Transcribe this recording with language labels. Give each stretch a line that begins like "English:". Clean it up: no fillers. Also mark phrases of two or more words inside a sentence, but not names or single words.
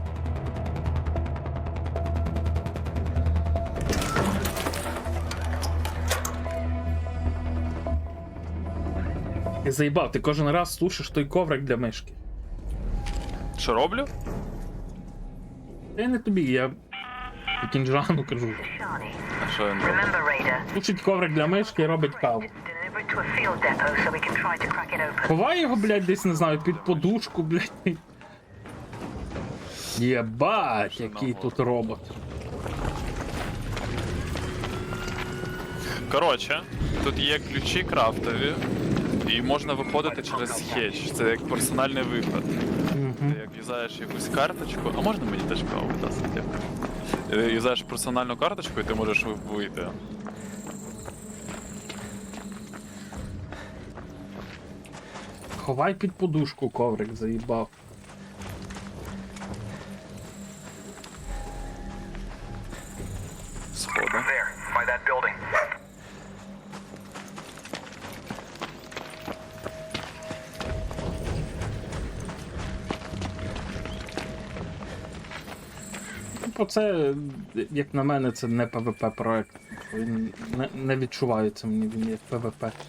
Ukrainian: Ти заїбав, ти кожен раз слушаєш той коврик для мишки. Що роблю? Та я не тобі, я Кінжану кажу. Shani. А що він робить?
English: Remember, Raider,
Ukrainian: Слушить коврик для мишки і робить каву.
English: deliver it to a field depot so we can try to crack it open.
Ukrainian: Ховай його, блядь, десь, не знаю, під подушку, блядь. Єбать, який тут робот. Коротше, тут є ключі крафтові, і можна виходити через хедж. Це як персональний виход. Ти як юзаєш якусь карточку, а можна мені теж каву дати? Юзаєш персональну карточку і ти можеш вийти. Ховай під подушку коврик, заїбав. Сходи.
English: There, by that building.
Ukrainian: Типу, це, як на мене, це не PvP проект. Він не відчувається мені, він як PvP.